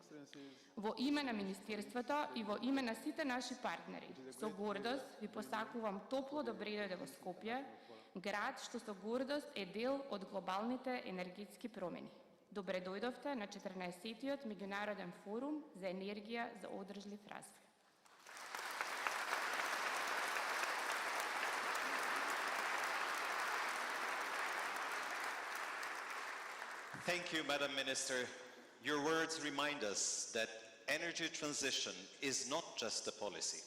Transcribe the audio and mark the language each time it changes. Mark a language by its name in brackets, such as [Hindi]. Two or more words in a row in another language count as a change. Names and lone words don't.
[Macedonian] Во име на Министерството и во име на сите наши партнери, со гордост ви посакувам топло добре дојде во Скопје, град што со гордост е дел од глобалните енергетски промени. Добре дојдовте на 14-тиот Меѓународен форум за енергија за одржлив развој. [English] Thank you, Madam Minister. Your words remind us that energy transition is not just a policy.